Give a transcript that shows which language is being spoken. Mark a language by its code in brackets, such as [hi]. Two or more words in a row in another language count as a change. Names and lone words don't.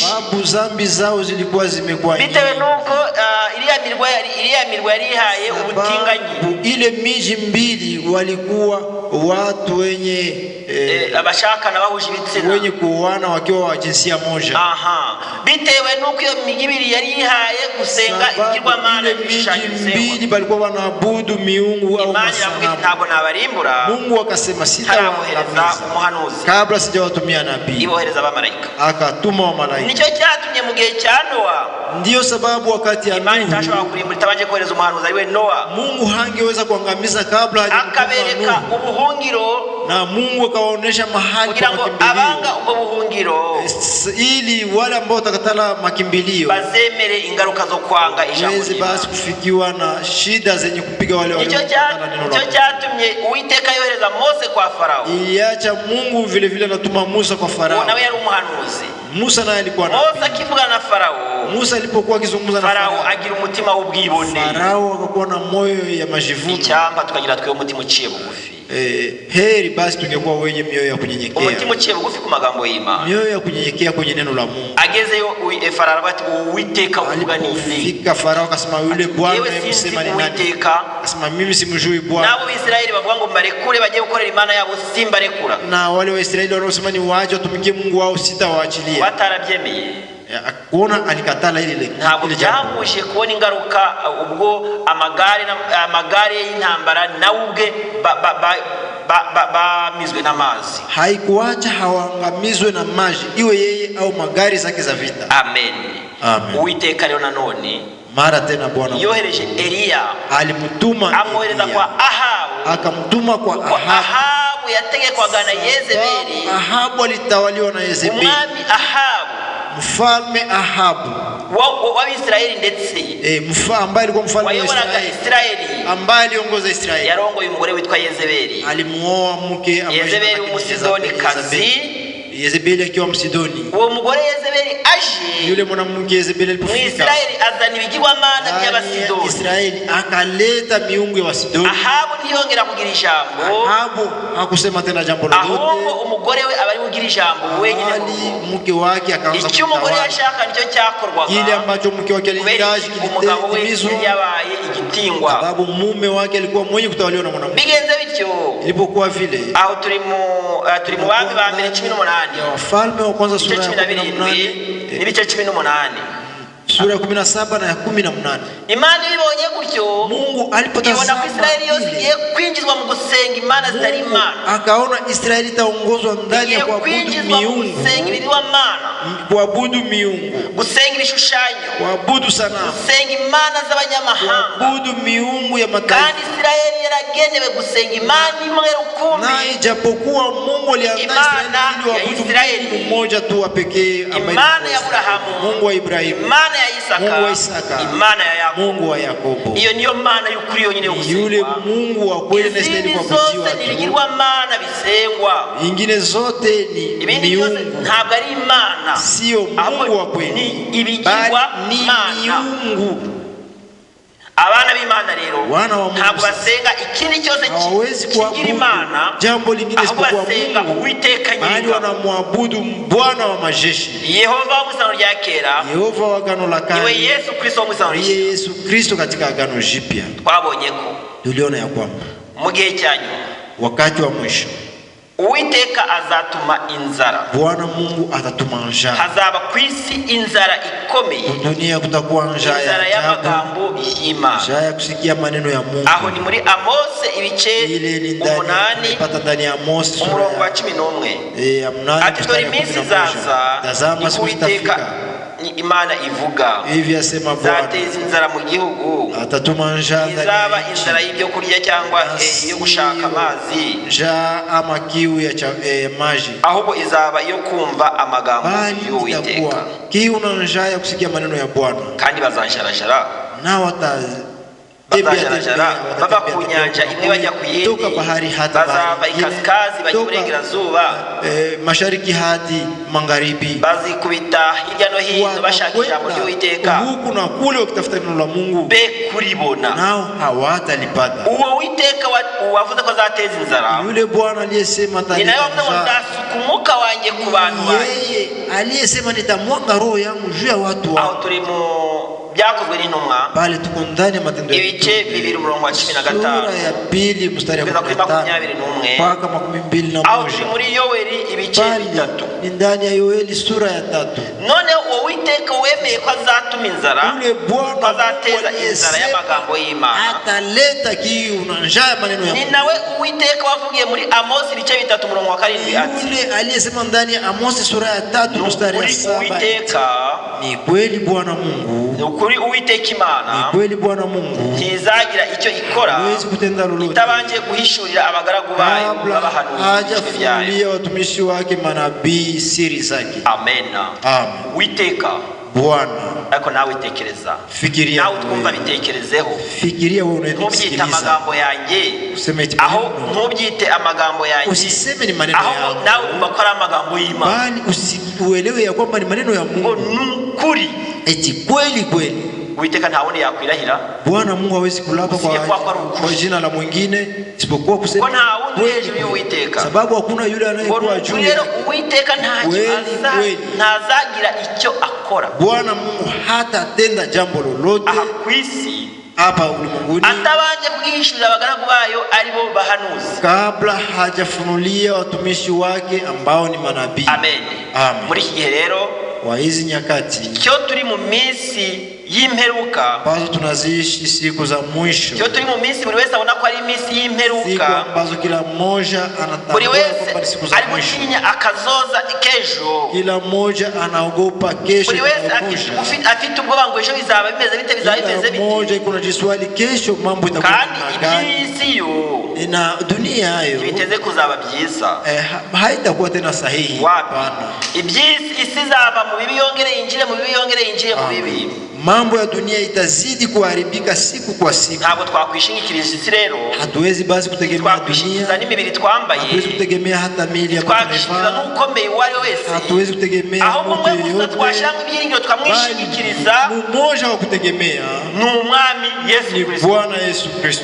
[sw] sababu zambi zao zilikuwa zimekuwa nyingi, [rw] bitewe nuko iriya mirwa yari ihaye ubutinganyi. [sw] Ile miji mbili walikuwa watu wenye [rw] abashaka na bahuje ibitsina, [sw] wenye kuoana wakiwa wa jinsia moja. [rw] Bitewe nuko iyo miji ibiri yari ihaye gusenga igirwamana n'ibishushanyo [sw] mbili balikuwa wanaabudu miungu au [rw] masanamu. Ntabwo nabarimbura, [sw] Mungu akasema sitawaangamiza [rw] umuhanuzi [sw] kabla sijawatumia nabii, [rw] ibohereza abamarayika, [sw] akatuma wa malaika. [rw] Nicyo cyatumye mu gihe cya Noa, [sw] ndio sababu wakati ya [rw] Imana itashobora kurimbura itabanje kohereza umuhanuzi ariwe Noa. [sw] Mungu hangeweza kuangamiza kabla [rw] akabereka ubuhungiro, [sw] na Mungu akawaonesha mahali [rw] kugira ngo abanga ubwo buhungiro, [sw] ili wale ambao watakatala makimbilio [rw] bazemere ingaruka zo kwanga ijambo ry'Imana, [sw] basi kufikiwa na shida zenye kupiga wale waliokatala neno lake. [rw] Nicyo cyatumye Uwiteka yohereza Mose kwa Farao. [sw] Iliacha Mungu vile vile anatuma Musa kwa Farao. [rw] Nawe yari umuhanuzi. [sw] Musa naye alikuwa nabii. [rw] Mose akivugana na Farao, [sw] Musa alipokuwa akizungumza na Farao, [rw] agira umutima w'ubwibone. [sw] Farao akakuwa na moyo ya majivuno. [rw] Icyamba tukagira twe umutima uciye bugufi. [sw] Heri basi tungekuwa wenye mioyo ya kunyenyekea. [rw] Umutima uciye bugufi ku magambo y'Imana. [sw] Mioyo ya kunyenyekea kwenye neno la Mungu. [rw] Agezeyo Farao bati Uwiteka uvuga nini? [sw] Fika Farao akasema yule Bwana msema ni nani? Akasema mimi simjui Bwana. [rw] Nabo Israeli bavuga ngo mbarekure bagiye gukorera Imana yabo, simbarekura. [sw] Na wale wa Israeli wanaosema ni waache watumikie Mungu wao, sitawaachilia. [rw] Batarabyemeye. [sw] Kuona alikatala ile [rw] ntabwo byamuje kubona ingaruka ubwo amagare y'intambara nawe ubwe bamizwe n'amazi. [sw] Haikuacha hawangamizwe na maji, iwe yeye au magari zake za vita. [rw] Amen. Uwiteka rero nanone [sw] mara tena Bwana [rw] yohereje Eliya, [sw] alimtuma [rw] amwohereza kwa Ahabu, [sw] akamtuma kwa [rw] Ahabu yategekwaga na Yezebeli. [sw] Ahabu alitawaliwa na Yezebeli, [rw] umwami Ahabu, [sw] mfalme Ahabu wa Israeli, ndetse ambaye alikuwa mfalme wa Israeli, ambaye aliongoza Israeli, [rw] yarongoye umugore witwa Yezebeli. [sw] Alimuoa mke ambaye [rw] Yezebeli umusidoni kazi, [sw] Yezebeli akiwa Msidoni. [rw] Uwo mugore Yezebeli aje, [sw] yule mwanamke Yezebeli alipofika [rw] Israeli azana ibigirwamana by'Abasidoni. [sw] Israeli akaleta miungu ya Wasidoni. [rw] Ahabu ntiyongera kugira ijambo. [sw] Ahabu hakusema tena jambo lolote. [rw] Ahubwo umugore we abari kugira ijambo wenyine. [sw] Mke wake akaanza [rw] icyo umugore yashaka nicyo cyakorwaga. [sw] Ile ambacho mke wake alihitaji [rw] umugabo we yabaye gutingwa, [sw] sababu mume wake alikuwa mwenye kutawaliwa na mwanamke. [rw] bigenze bityo [sw] Ilipokuwa vile, [rw] aho turi mu bami ba mbere 18 [sw] ya Wafalme wa kwanza sura ya [rw] 17 n'ibice 18, [sw] sura ya 17 na ya 18. [rw] Imana ibonye gutyo, [sw] Mungu [rw] ibona [sw] alipotazama [rw] ko Israeli yose igiye kwinjizwa mu gusenga imana zitari imana, [sw] akaona Israeli itaongozwa ndani ya kuabudu miungu, kuabudu miungu, [rw] gusenga ibishushanyo, [sw] kuabudu sanamu, [rw] gusenga imana z'abanyamahanga, [sw] kuabudu miungu ya mataifa. [rw] kandi Israeli yaragenewe gusenga imana imwe rukumbi, [sw] Na ijapokuwa Mungu aliandaa Israeli ili waabudu Mungu mmoja tu wa pekee, [rw] imana ya Abrahamu, [sw] Mungu wa Ibrahimu, [rw] imana ya [sw] Mungu wa Isaka, Isaka, [rw] imana ya Yakobo. [sw] Mungu wa Yakobo. [rw] Iyo niyo mana y'ukuri yonyine yo [sw] Yule [rw] gusengwa. [sw] Mungu wa kweli na [rw] Izindi [sw] istahili kuabudiwa [rw] zose [sw] tu. [rw] nibigirwa mana bisengwa, [sw] Ingine zote ni [rw] ibindi byose [sw] miungu, [rw] ntabwo ari imana, [sw] sio Mungu wa kweli, [rw] ni ibigirwa [sw] ni [rw] mana. [sw] miungu. [rw] Abana b'Imana rero [sw] Wana wa Mungu [rw] ntabwo basenga ikindi cyose [sw] hawawezi [rw] kigira [sw] kuabudu [rw] imana, [sw] jambo lingine [rw] ahubwo [sw] isipokuwa [rw] basenga [sw] Mungu, [rw] Uwiteka [sw] bali [rw] nyir'ingabo. [sw] wanamwabudu Bwana wa majeshi, [rw] Yehova wo mu isano rya kera, [sw] Yehova wa agano la [rw] niwe [sw] kale, [rw] Yesu Kristo wo mu isano [sw] ndiye [rw] rishya. [sw] Yesu Kristo katika agano jipya. [rw] Twabonye ko [sw] Tuliona ya kwamba [rw] mu gihe cya nyuma [sw] wakati wa mwisho [rw] Uwiteka azatuma inzara, [sw] Bwana Mungu atatuma njaa. [rw] hazaba ku isi inzara ikomeye, [sw] Dunia kutakuwa njaa [rw] inzara [sw] ya ajabu, [rw] y'amagambo y'Imana. [sw] njaa ya kusikia maneno ya Mungu. [rw] Aho ni muri Amose ibice [sw] Ile ni ndani 8 pata ndani ya Mose sura [rw] umurongo wa [sw] ya [rw] 11. [sw] ya 8 [rw] Ati dore iminsi izaza, [sw] tazama siku zitafika, [rw] ni Imana ivuga, [sw] hivi asema Bwana, [rw] zateza inzara mu gihugu, [sw] atatuma njaa ndani [rw] izaba [sw] ya nchi, [rw] inzara y'ibyo kurya cyangwa iyo gushaka amazi, [sw] njaa ama kiu ya maji, [rw] ahubwo izaba iyo kumva amagambo [sw] bali [rw] y'Uwiteka, [sw] itakuwa kiu na njaa ya kusikia maneno ya Bwana. [rw] kandi bazanjarajara [sw] Na [rw] bazajarajara bava ku nyanja imwe bajya ku yindi, [sw] toka bahari hadi [rw] bazava [sw] bahari [rw] ikasikazi bajya iburengerazuba, [sw] mashariki hadi magharibi, [rw] bazikubita hirya no hino bashaka ijambo ry'Uwiteka, [sw] huku na kule wakitafuta neno la Mungu, [rw] be kuribona. [sw] nao hawatalipata. [rw] Uwo Uwiteka wavuze ko azateza inzara, [sw] Yule Bwana aliyesema [rw] ni nawe wavuze ngo nzasuka umwuka wanjye ku bantu banjye. [sw] yeye aliyesema nitamwaga roho yangu juu ya watu [rw] Aho [sw] wangu. [rw] turi mu byakozwe n'intumwa [sw] Bali tuko ndani ya matendo ya [rw] ibice 2 umurongo wa 15 [sw] sura ya 2 mstari wa [rw] kugeza kuri 21 [sw] mpaka 21. [rw] aho turi muri Yoweli ibice [sw] Bali [rw] 3. [sw] ni ndani ya Yoeli sura ya 3. [rw] None uwo Uwiteka wemeye ko azatuma inzara, [sw] Yule Bwana [rw] azateza inzara y'amagambo y'Imana, [sw] ataleta kiu na njaa ya maneno ya [rw] ni [sw] Mungu. [rw] nawe Uwiteka wavugiye muri Amosi ibice 3 umurongo wa 7 ati, [sw] Yule aliyesema ndani ya Amosi sura ya 3 mstari wa [rw] "Ukuri [sw] 7, [rw] Uwiteka, [sw] ni kweli Bwana Mungu, [rw] ukuri Uwiteka ni Imana [sw] kweli Bwana Mungu [rw] ntizagira icyo ikora [sw] hawezi kutenda lolote [rw] itabanje guhishurira abagaragu bayo [sw] kabla [rw] b'abahanuzi byayo." [sw] hajafunulia watumishi wake manabii siri zake. [rw] Amen. [sw] Amen. [rw] Uwiteka, [sw] Bwana, [rw] ariko nawe tekereza, [sw] fikiria [rw] nawe twumva [sw] wewe. [rw] bitekerezeho, [sw] Fikiria wewe [rw] ntubyite [sw] unayenisikiliza. [rw] amagambo yanjye, [sw] Useme eti [rw] aho [sw] maneno. [rw] ntubyite amagambo yanjye, [sw] Usiseme ni maneno [rw] aho [sw] yangu, [rw] nawe umva ko ari amagambo y'Imana, [sw] bali uelewe ya kwamba ni maneno ya [rw] ngo [sw] Mungu. [rw] ni ukuri. [sw] Eti kweli kweli. [rw] Uwiteka nta wundi yakwirahira, [sw] Bwana Mungu hawezi kulapa Usije kuwa kwa rukushi. kwa jina la mwingine isipokuwa [rw] ko [sw] kusema [rw] nta wundi [sw] kweli, [rw] hejuru y'Uwiteka, [sw] sababu hakuna yule [rw] ngo [sw] anayekuwa [rw] ni [sw] juu [rw] ukuri. Rero [sw] yake. [rw] Uwiteka [sw] Kweli, kweli. [rw] ntazagira icyo akora [sw] Bwana Mungu hatatenda jambo lolote [rw] aha ku isi [sw] hapa ulimwenguni [rw] atabanje kubwishurira abagaragu bayo aribo bahanuzi. [sw] kabla hajafunulia watumishi wake ambao ni manabii. [rw] Amen. [sw] Amen. [rw] Muri iki gihe rero [sw] Wa hizi nyakati [rw] cyo turi mu minsi y'imperuka, [sw] ambazo tunaziishi, siku za mwisho, [rw] cyo turi mu minsi buri wese abona ko ari iminsi [sw] siku [rw] y'imperuka, [sw] ambazo kila mmoja [rw] buri [sw] anatambua [rw] wese [sw] kwamba ni siku za [rw] ari [sw] mwisho. [rw] gutinya akazoza k'ejo, [sw] Kila mmoja anaogopa kesho [rw] buri wese [sw] inayokuja. [rw] afite ubwoba ngo ejo bizaba bimeze bite, bizaba bimeze [sw] Kila [rw] bite. [sw] mmoja kuna jiswali kesho mambo itakuwa [rw] Kandi [sw] namna gani, [rw] iby'isi yo [sw] na dunia hayo [rw] biteze kuzaba byiza. [sw] haitakuwa tena sahihi. [rw] Wapi? [sw] Hapana. [rw] Iby'isi isi izava mu bibi yongere yinjire mu bibi, yongere yinjire mu bibi. [sw] Mambo ya dunia itazidi kuharibika siku kwa siku. [rw] Ntabwo twakwishingikiriza isi rero, [sw] Hatuwezi basi kutegemea [rw] twakwishingikiriza [sw] dunia, [rw] n'imibiri twambaye, [sw] hatuwezi kutegemea hata mili ya [rw] twakwishingikiriza [sw] mataifa, [rw] n'ukomeye uwo ari we wese, [sw] hatuwezi kutegemea [rw] ahubwo [sw] mtu [rw] umwe gusa twashyira [sw] yeyote, [rw] mu byiringiro tukamwishingikiriza [sw] bali mmoja wa kutegemea [rw] ni umwami Yesu [sw] ni Kristo, Bwana Yesu Kristo,